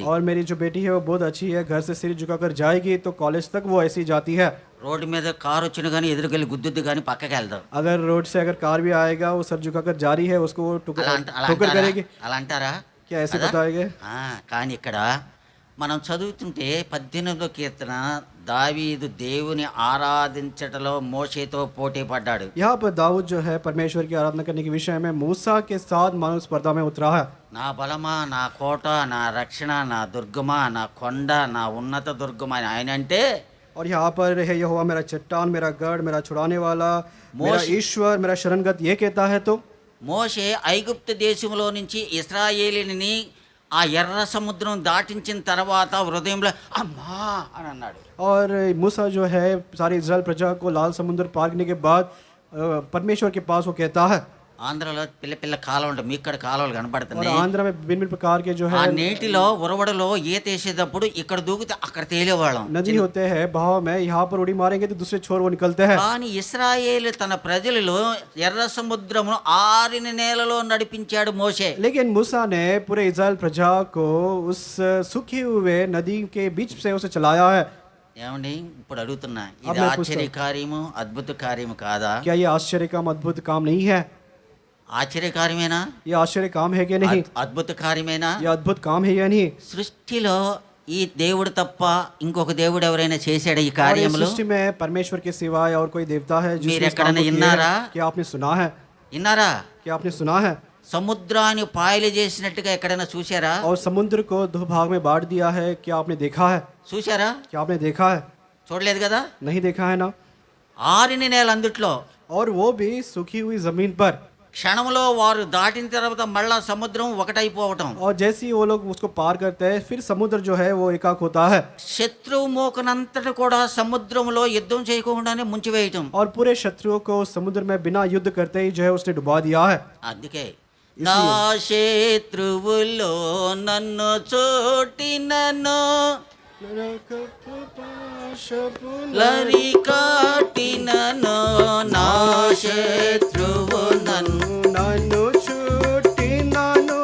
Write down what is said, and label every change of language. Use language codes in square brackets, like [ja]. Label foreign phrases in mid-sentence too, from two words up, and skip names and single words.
[hi] और मेरी जो बेटी है वो बहुत अच्छी है, घर से सिर झुकाकर जाएगी तो कॉलेज तक वो ऐसी जाती है। [te] రోడ్డు మీద కారు వచ్చినా కానీ ఎదురుకెళ్ళి గుద్దుద్ది కానీ పక్కకి వెళ్దాం. [hi] अगर रोड से अगर कार भी आएगा वो सर झुकाकर जा रही है, उसको ठोकर करेगी। [te] అలా అంటారా? [hi] क्या ऐसे बताएंगे? [te] కానీ ఇక్కడ మనం చదువుతుంటే 18వ కీర్తన దావీదు దేవుని ఆరాధించటలో మోషేతో పోటీ పడ్డాడు. [hi] यहाँ पर दाऊद जो है परमेश्वर की आराधना करने के विषय में मूसा के साथ मानव स्पर्धा में उतरा है। [te] నా బలమా, నా కోట, నా రక్షణ, నా దుర్గమా, నా కొండ, నా ఉన్నత దుర్గమా అని ఆయన అంటే, [hi] और यहाँ पर है यहोवा मेरा चट्टान, मेरा गढ़, मेरा छुड़ाने वाला, मेरा ईश्वर, मेरा शरणगत, ये कहता है। तो [te] మోషే ఐగుప్తు దేశంలో నుంచి ఇశ్రాయేలీని ఆ ఎర్ర సముద్రం దాటించిన తర్వాత హృదయంలో అమ్మా అని అన్నాడు. [hi] और मूसा जो है सारी इज़राइल प्रजा को लाल समुद्र पार करने के बाद परमेश्वर के पास वो कहता है। [te] ఆంధ్రలో పిల్ల కాలువ ఉంటుంది, మీకు ఇక్కడ కాలువలు [hi] और [te] కనబడుతున్నాయి. [hi] आंध्र में भिन्न भिन्न प्रकार के जो [te] ఆ [hi] है [te] నీటిలో ఉరవడలో ఈత వేసేటప్పుడు ఇక్కడ దూకితే అక్కడ తేలేవాళ్ళం. [hi] नदी होते हैं बहाव में, यहाँ पर उड़ी मारेंगे तो दूसरे छोर वो निकलते हैं। [te] కానీ ఇశ్రాయేలు తన ప్రజలలో ఎర్ర సముద్రమును ఆరిన నేలలో నడిపించాడు మోషే. [hi] लेकिन मूसा ने पूरे इज़राइल प्रजा को उस सूखे हुए नदी के बीच से उसे चलाया है। [te] ఏమండి ఇప్పుడు అడుగుతున్నా, ఇది [hi] अब मैं पूछता हूं, [te] ఆశ్చర్య కార్యము, అద్భుత కార్యము కాదా? [hi] क्या ये आश्चर्य काम अद्भुत काम नहीं है? [te] ఆశ్చర్య కార్యమేనా? [hi] ये आश्चर्य काम है कि नहीं? [te] అద్భుత కార్యమేనా? [hi] ये अद्भुत काम है या नहीं? [te] సృష్టిలో ఈ దేవుడు తప్ప ఇంకొక దేవుడు ఎవరైనా చేశాడు ఈ [hi] और इस [te] కార్యములు? [hi] सृष्टि में परमेश्वर के सिवाय और कोई देवता है [te] మీరు [hi] जिसने इस काम [te] ఎక్కడైనా [hi] को किया है? [te] విన్నారా? [hi] क्या आपने सुना है? [te] విన్నారా? [hi] क्या आपने सुना है? [te] సముద్రాన్ని పాయలు చేసినట్టుగా ఎక్కడైనా చూశారా? [hi] और समुद्र को दो भाग में बांट दिया है, क्या आपने देखा है? [te] చూశారా? [hi] क्या आपने देखा है? [te] చూడలేదు కదా. [hi] नहीं देखा है ना. [te] ఆరిన నేల అందుట్లో [hi] और वो भी सूखी हुई जमीन पर, [te] క్షణంలో వారు దాటిన తర్వాత మళ్ళా సముద్రం ఒకటైపోవటం. [hi] और जैसे ही वो लोग उसको पार करते हैं फिर समुद्र जो है वो एकाक होता है [te] శత్రువు మోకనంతటి కూడా సముద్రంలో యుద్ధం చేయకుండానే ముంచివేయటం. [hi] और पूरे शत्रुओं को समुद्र में बिना युद्ध करते ही जो है उसने डुबा दिया है. [te] అందుకే నా శత్రువులో నన్ను చోటినను లరి కాటినను నా శత్రువు నన్ను నన్ను చుట్టినను